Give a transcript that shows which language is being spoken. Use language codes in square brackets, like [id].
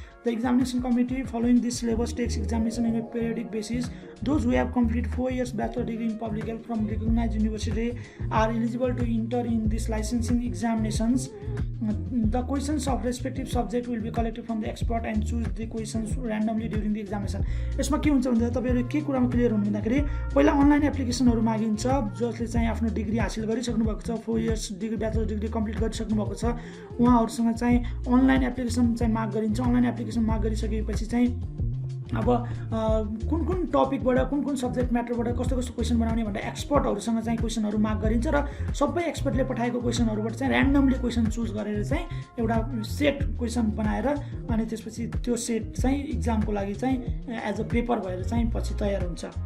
[en] The examination committee following this syllabus takes examination in a periodic basis. Those who have completed 4 years bachelor degree in public health from recognized university are eligible to enter in this licensing examinations. The questions of respective subject will be collected from the expert and choose the questions randomly during the examination. [ne] यसमा के हुन्छ भन्दा तपाईहरु के कुरामा clear हुनु भन्दाखेरि पहिला अनलाइन एप्लिकेसनहरु मागिन्छ जसले चाहिँ आफ्नो डिग्री हासिल गरिसक्नु भएको छ, 4 years degree bachelor degree complete गरिसक्नु भएको छ, उहाँहरुसँग चाहिँ अनलाइन एप्लिकेसन चाहिँ माग गरिन्छ। अनलाइन एप्लिकेसन माग गरिसकेपछि चाहिँ अब कुन कुन टपिकबाट, कुन कुन सब्जेक्ट म्याटरबाट कस्तो कस्तो क्वेसन बनाउने भनेर एक्सपर्टहरुसँग चाहिँ क्वेसनहरु माग गरिन्छ र सबै एक्सपर्टले पठाएको क्वेसनहरुबाट चाहिँ र्यान्डमली क्वेसन चुज गरेर चाहिँ एउटा सेट क्वेसन बनाएर अनि त्यसपछि त्यो सेट चाहिँ एक्जामको लागि चाहिँ एज अ पेपर भएर चाहिँ पछि तयार हुन्छ।